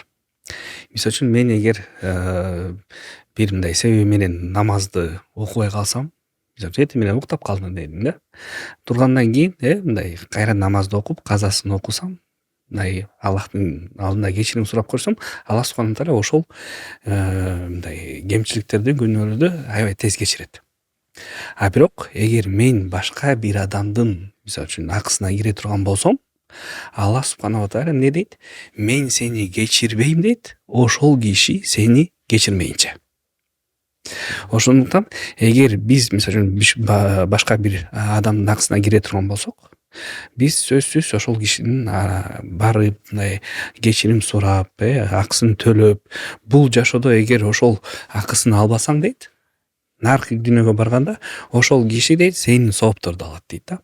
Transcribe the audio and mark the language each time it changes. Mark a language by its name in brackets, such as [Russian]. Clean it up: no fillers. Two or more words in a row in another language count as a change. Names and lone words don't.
[Kyrgyz] Мисалы үчүн мен эгер бир мындай себеби менен намазды окубай калсам, эти менен уктап калдым дейм да. Тургандан кийин мындай кайра намазды окуп, казасын окусам, мындай Аллахтын алдында кечирим сурап койсом, Аллах [Arabic] سبحانه تعالى [Kyrgyz] ошол мындай кемчиликтерди, күнөөлөрдү аябай тез кечирет. А бирок эгер мен башка бир адамдын мисалы үчүн акысына кире турган болсом, Аллах [Arabic] سبحانه تعالى [Kyrgyz] эмне дейт? Мен сени кечирбейм дейт, ошол киши сени кечирмейинче. Ошондуктан эгер биз мисалы үчүн башка бир адамдын акысына кире турган болсок, биз сөзсүз ошол кишинин барып мындай кечирим сурап, акысын төлөп, бул жашоодо эгер ошол акысын албасаң дейт, наркы дүйнөгө барганда ошол киши дейт сенин соопторду алат дейт да.